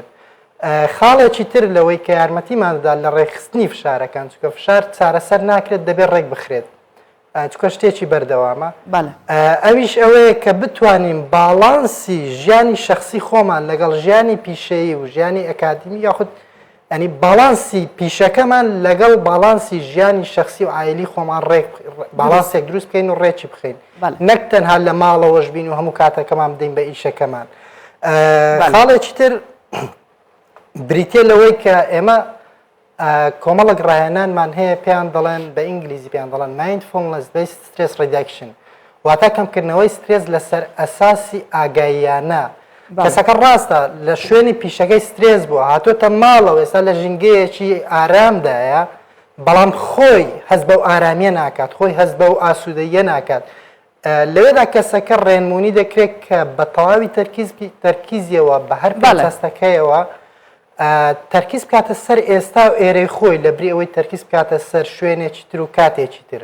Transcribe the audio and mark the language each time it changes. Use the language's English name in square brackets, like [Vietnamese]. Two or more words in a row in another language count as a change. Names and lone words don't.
[Central Kurdish] خاڵێکی تر لەوەی کە یارمەتیماندا لە ڕێکخستنی فشارەکان چکە فشار چارەسەر ناکرێت دەبێت ڕێک بخرێت چکە شتێکی بەردەوامە ئەویش ئەوەیە کە بتوانین باڵانسی ژیانی شخصی خۆمان لەگەڵ ژیانی پیشەیی و ژیانی ئەکادمی یاخود ینی باڵانسی پیشەکەمان لەگەڵ باڵانسی ژیانی شخصی و عایلی خۆمان باڵانسێک دروست بکەین و ڕێکی بخەین نەک تەنها لە ماڵەوەش بین و هەموو کاتەکەمان بدەین بە ئیشەکەمان. خاڵێکی تر بریتێ لەوەی کە ئێمە کۆمەڵک ڕاهێنانمان هەیە پێیان دەڵێن بە ئینگلیزی پێیان دەڵێن [English] mindfulness based stress reduction [Central Kurdish] واتە کەمکردنەوەی سترێس لەسەر ئەساسی ئاگاییانە. کەسەکە ڕاستە لە شوێنی پیشەکەی سترێس بووە هاتۆتە ماڵەوە ئێستا لە ژینگەیەکی ئارامدایە بەڵام خۆی هەست بەو ئارامیە ناکات خۆی هەست بەو ئاسوودەیە ناکات. لەوێدا کەسەکە ڕێنمونی دەکرێت کە بە تەواوی تەرکیزیەوە بە هەر پاڵەستەکەیەوە تەرکیز بکاتە سەر ئێستا و ئێرەی خۆی لە بری ئەوەی تەرکیز بکاتە سەر شوێنێکی تر و کاتێکی تر.